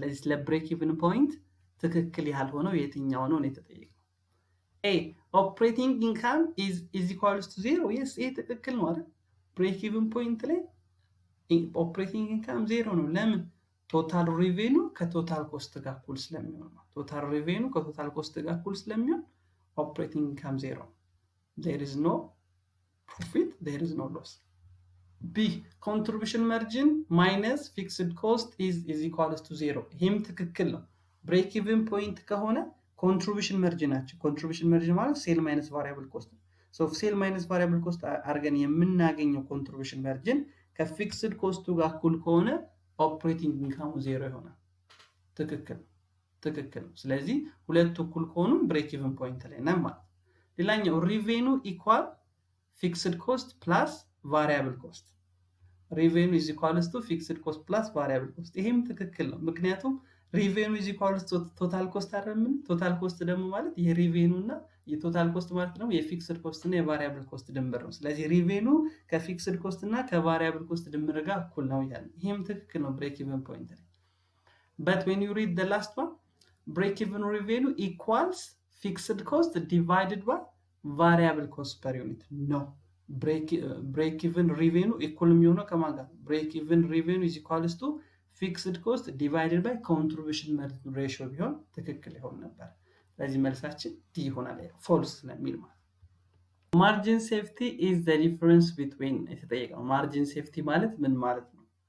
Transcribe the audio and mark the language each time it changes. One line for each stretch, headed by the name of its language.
Amharic: ስለዚህ ስለ break-even point ትክክል ያልሆነው የትኛው ነው የተጠየቀው?
English: A, operating income is equals to 0.
Amharic: Yes, ይሄ ትክክል ነው አይደል? break-even point ላይ operating income 0 ነው። ለምን? ቶታል ሬቬኑ ከቶታል ኮስት ጋር እኩል ስለሚሆን ነው። ቶታል ሬቬኑ ከቶታል ኮስት ጋር እኩል ስለሚሆን
English: operating income 0. There is no profit, there is no loss. B, contribution margin minus fixed cost is equals to 0.
Amharic: ይህም ትክክል ነው። break even point ከሆነ contribution margin ናቸው። contribution margin ማለት ሴል ማይነስ variable cost ነው። so ሴል ማይነስ variable cost አድርገን የምናገኘው contribution margin ከፊክስድ ኮስቱ ጋር እኩል ከሆነ operating income 0 ይሆናል። ትክክል ነው። ስለዚህ ሁለቱ እኩል ከሆኑ break even point ላይ ነን ማለት። ሌላኛው ሪቬኑ ኢኳል ፊክስድ ኮስት ፕላስ ቫሪያብል ኮስት። ሪቬኑ ኢዝ ኢኳልስ ቱ ፊክስድ ኮስት ፕላስ ቫሪያብል ኮስት። ይሄም ትክክል ነው። ምክንያቱም ሪቬኑ ኢዝ ኢኳልስ ቱ ቶታል ኮስት አይደለም። ቶታል ኮስት ደግሞ ማለት የሪቬኑ እና የቶታል ኮስት ማለት ደግሞ የፊክስድ ኮስት እና የቫሪያብል ኮስት ድምር ነው። ስለዚህ ሪቬኑ ከፊክስድ ኮስት እና ከቫሪያብል ኮስት ድምር ጋር እኩል ነው ያለ። ይሄም ትክክል ነው ብሬክ ኢቨን ፖይንት ላይ።
English: but when you read the last one, break even revenue equals fixed cost divided by variable cost per unit. No, break even revenue equal
Amharic: የሚሆነው ከማን ጋር?
English: break even revenue is equals to fixed cost divided by contribution margin ratio
Amharic: ቢሆን ትክክል ይሆን ነበር። ስለዚህ መልሳችን ዲ ይሆናል። ፎልስ ስለሚል ማለት
English: margin safety is the difference between የተጠየቀው margin safety
Amharic: ማለት ምን ማለት ነው?